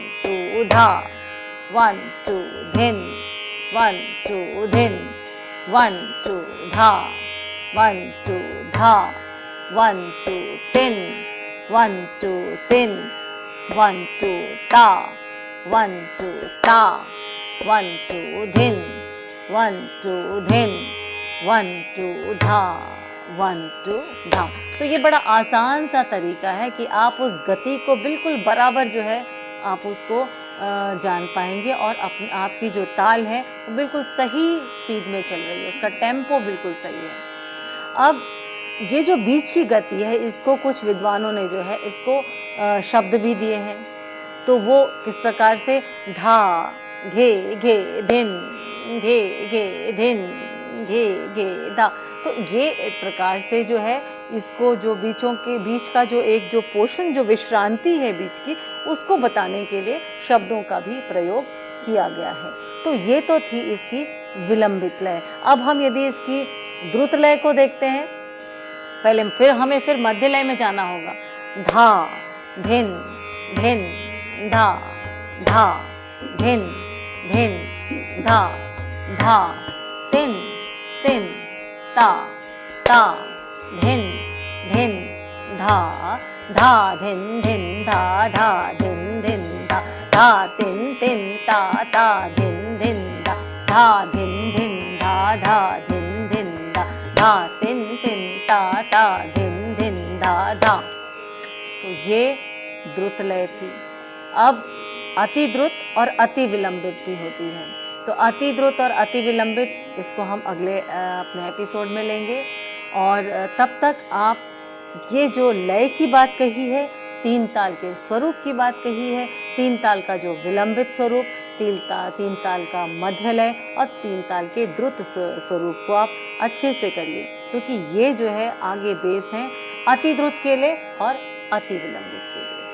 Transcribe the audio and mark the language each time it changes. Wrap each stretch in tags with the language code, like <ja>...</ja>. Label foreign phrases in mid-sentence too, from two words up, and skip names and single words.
<hi>2 धा, 1 2 धिन, 1 2 धिन, 1 2 धा, 1 2 धा, 1 2 तिन, 1 2 तिन, 1 2 ता, 1 2 ता, 1 2 धिन, 1 2 धिन, 1 2 धा, 1 2 धा। तो ये बड़ा आसान सा तरीका है कि आप उस गति को बिल्कुल बराबर जो है आप उसको जान पाएंगे और अपनी आपकी जो ताल है वो बिल्कुल सही स्पीड में चल रही है, उसका टेम्पो बिल्कुल सही है। अब ये जो बीच की गति है इसको कुछ विद्वानों ने जो है इसको शब्द भी दिए हैं। तो वो किस प्रकार से, धा घे घे धिन, घे घे धिन, घे घे धा। तो ये एक प्रकार से जो है इसको जो बीचों के बीच का जो एक जो पोर्शन, जो विश्रांति है बीच की, उसको बताने के लिए शब्दों का भी प्रयोग किया गया है। तो ये तो थी इसकी विलंबित लय। अब हम यदि इसकी द्रुत लय को देखते हैं, पहले हमें फिर मध्य लय में जाना होगा। धा धिन धिन धा, धा धिन धिन धा, धा तिन तिन ता, ता धिन धिन धा, धा धिन धिन धा, धा धिन धिन धा, धा तिन तिन ता, ता धिन धिन धा, धा धिन धिन धा, धा धिन धिन धा, धा तिन तिन ता ता धिन धिन धा धा। तो ये द्रुत लय थी। अब अति द्रुत और अति विलंबित भी होती है। तो अति द्रुत और अति विलंबित इसको हम अगले अपने एपिसोड में लेंगे। और तब तक आप ये जो लय की बात कही है, तीन ताल के स्वरूप की बात कही है, तीन ताल का जो विलंबित स्वरूप, तीन ताल का मध्य लय और तीन ताल के द्रुत स्वरूप को आप अच्छे से करिए, क्योंकि ये जो है आगे बेस हैं अति द्रुत के लिए और अति विलंबित के लिए।</hi>